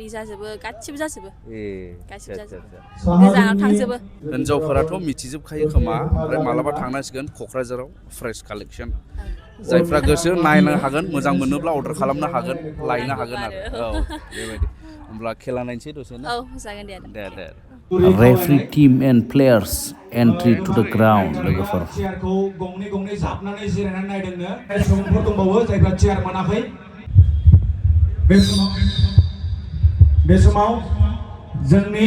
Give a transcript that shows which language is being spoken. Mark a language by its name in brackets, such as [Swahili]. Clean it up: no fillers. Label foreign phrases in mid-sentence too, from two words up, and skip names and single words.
[Bodo] जाजोबो गासिबो जाजोबो गोजानाव थांजोबो हिनजावफोराथ' मिथिजोबखायो खोमा ओमफ्राय मालाबा थांनांसिगोन क'क्राझाराव [English] fresh collection [Bodo] जायफ्रा गोसो नायनो हागोन मोजां मोनोब्ला अर्डार खालामनो हागोन लायनो हागोन आरो बेबायदि होमब्ला खेला नायनोसै दसे ना जागोन दे [English] Referee team and players entry to the ground लोगोफोर [Bodo] चेयारखौ गंनै जाबनानै जिरायनानै नायदोंनो सुबुंफोर दंबावो जायफ्रा चेयार मोनाखै बे समाव जोंनि